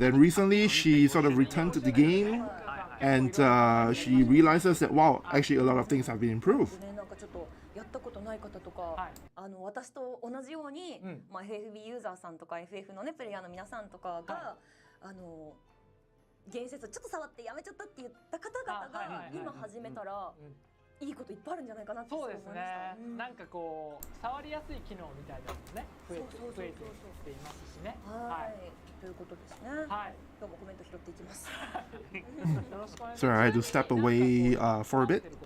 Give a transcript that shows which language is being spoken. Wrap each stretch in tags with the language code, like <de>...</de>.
<en>And then recently she sort of returned to the game, and she realizes that, wow, actually a lot of things have been improved.</en> <ja>ねなんかちょっとやったことない方とか、私と同じように、FFB ユーザーさんとか FF のねプレイヤーの皆さんとかが、言説ちょっと触ってやめちゃったって言った方々が今始めたらいいこといっぱいあるんじゃないかなってそうで思いました。すね、なんかこう触りやすい機能みたいなのもね増えてきていますしね。はいということですね。はい。今日もコメント拾っていきます。よろしくお願いします。</ja> <en>Sorry, I had to step away for a bit.</en>